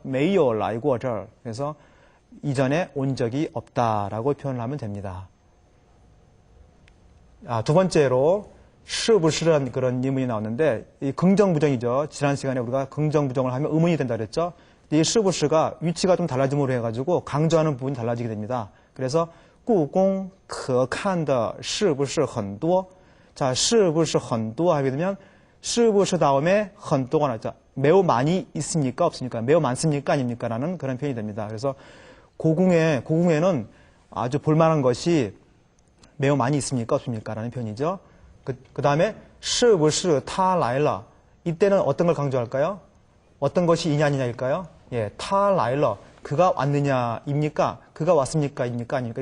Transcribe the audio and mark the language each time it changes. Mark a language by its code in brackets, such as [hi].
[zh] 没有来过这儿 [ko] 그래서 이전에 온 적이 없다라고 표현을 하면 됩니다. 두 번째로 是不是라는 그런 의문이 나왔는데 이 긍정부정이죠. 지난 시간에 우리가 긍정부정을 하면 의문이 된다 그랬죠. 이 是不是가 위치가 좀 달라짐으로 해가지고 강조하는 부분이 달라지게 됩니다. 그래서 [zh] 故宫可看的是不是很多 [ko] 자, 是不是很多 하게 되면 是不是다음에 很多가 나왔죠. 매우 많이 있습니까? 없습니까? 매우 많습니까? 아닙니까? 라는 그런 표현이 됩니다. 그래서 고궁에는 아주 볼만한 것이 매우 많이 있습니까? 없습니까? 라는 표현이죠. 그 다음에 [zh] 是不是他来了 [ko] 이때는 어떤 걸 강조할까요? 어떤 것이 이냐 아니냐일까요? 예, [zh] 他来了 [ko] 그가 왔느냐 입니까? 그가 왔습니까? 입니까? 아닙니까?